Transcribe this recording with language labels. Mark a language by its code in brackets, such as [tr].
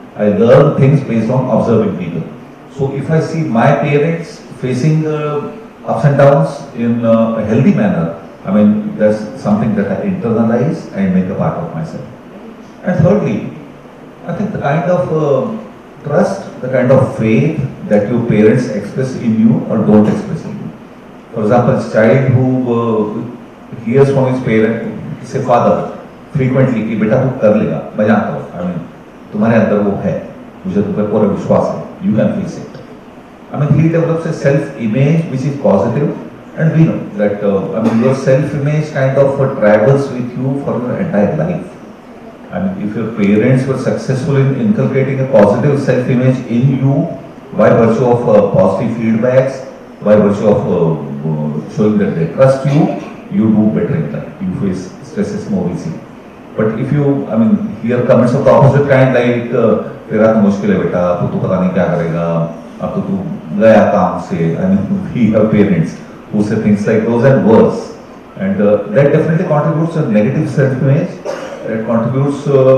[en] I learn things based on observing people. So if I see my parents facing ups and downs in a healthy manner, that's something that I internalize and make a part of myself. And thirdly, I think the kind of trust, the kind of faith that your parents express in you or don't express in you. For example, a child who hears from his parent, say father, frequently [hi] कि बेटा तू कर लेगा, मैं जानता हूँ, तुम्हारे अंदर वो है, मुझे तुम पर पूरा विश्वास है, [en] you can fix it. He develops a self-image which is positive, and we know that your self-image kind of travels with you for your entire life. If your parents were successful in inculcating a positive self-image in you by virtue of positive feedbacks, by virtue of showing that they trust you, you do better in life. You face stresses more easily. But if you, hear comments of the opposite kind like, [hi] तेरा तो मुश्किल है बेटा, तू पता नहीं क्या करेगा, अब तो तू गया काम से. [en] We have parents who say things like those and worse, and that definitely contributes to negative self-image. It contributes to